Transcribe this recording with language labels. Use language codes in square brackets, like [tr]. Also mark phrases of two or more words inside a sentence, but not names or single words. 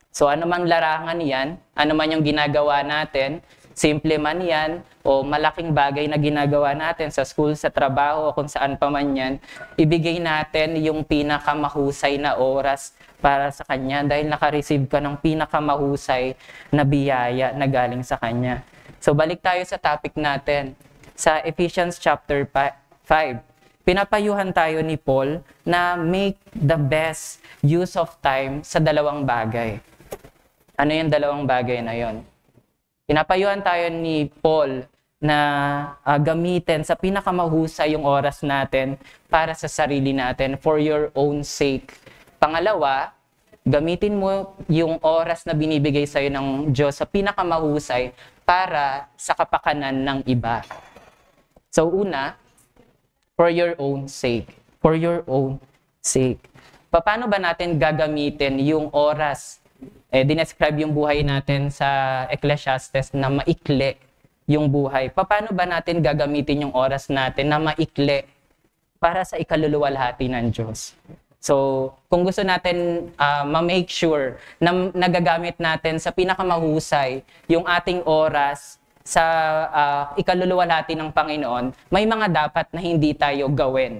[tl] So ano mang larangan yan, ano man yung ginagawa natin, simple man yan, o malaking bagay na ginagawa natin sa school, sa trabaho, o kung saan pa man yan, ibigay natin yung pinakamahusay na oras para sa Kanya dahil naka-receive ka ng pinakamahusay na biyaya na galing sa Kanya. So balik tayo sa topic natin. Sa Ephesians chapter 5, pinapayuhan tayo ni Paul na [en] make the best use of time [tl] sa dalawang bagay. Ano yung dalawang bagay na yon? Pinapayuhan tayo ni Paul na gamitin sa pinakamahusay yung oras natin para sa sarili natin [en] for your own sake. [tl] Pangalawa, gamitin mo yung oras na binibigay sa'yo ng Diyos sa pinakamahusay para sa kapakanan ng iba. So una, [en] for your own sake. For your own sake. [tl] Paano ba natin gagamitin yung oras? Dinescribe yung buhay natin sa Ecclesiastes na maikli yung buhay. Paano ba natin gagamitin yung oras natin na maikli para sa ikaluluwalhati ng Diyos? So, kung gusto natin ma-make sure na nagagamit natin sa pinakamahusay yung ating oras sa ikaluluwalhati ng Panginoon, may mga dapat na hindi tayo gawin.